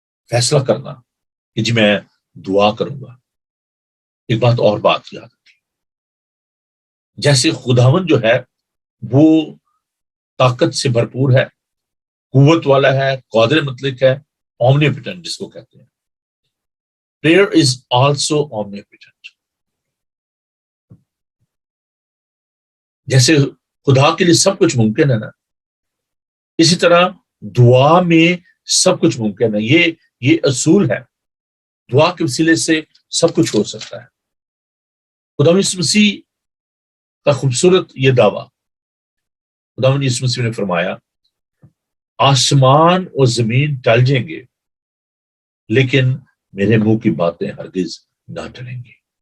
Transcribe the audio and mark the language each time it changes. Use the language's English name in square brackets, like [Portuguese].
[Urdu] فیصلہ کرنا کہ جی میں دعا کروں گا. ایک بات یاد رکھیں، جیسے خداوند جو ہے وہ طاقت سے بھرپور ہے، قوت والا ہے، قادر مطلق ہے، اومنیپوٹنٹ جس کو کہتے ہیں. [English] Prayer is also omnipotent. [Urdu] جیسے خدا کے لیے سب کچھ ممکن ہے نا، اسی طرح دعا میں سب کچھ ممکن ہے. یہ اصول ہے. دعا کے وسیلے سے سب کچھ ہو سکتا ہے. خدا یسوع مسیح کا خوبصورت یہ دعویٰ، خدا یسوع مسیح نے فرمایا آسمان اور زمین ٹل جائیں گے لیکن میرے منہ کی باتیں ہرگز نہ ٹلیں گی.